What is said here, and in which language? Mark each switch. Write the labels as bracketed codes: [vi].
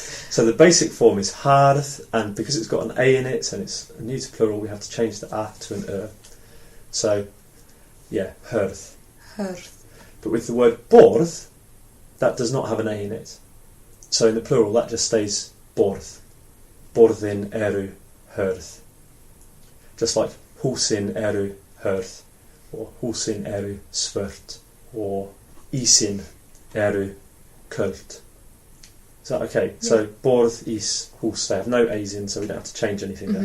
[en] So the basic form is harð, and because it's got an A in it and it's a neuter plural, we have to change the A to an So, yeah, hörð. But with the word borð, that does not have an A in it. So in the plural, that just stays borð. [is] Borðin eru hörð. [en] Just like [is] húsin eru hörð, [en] or [is] húsin eru svört, [en] or [is] ísin eru köld. [en] Is that okay? Yeah. So borð, ís, hús, they have no A's in, so we don't have to change anything there.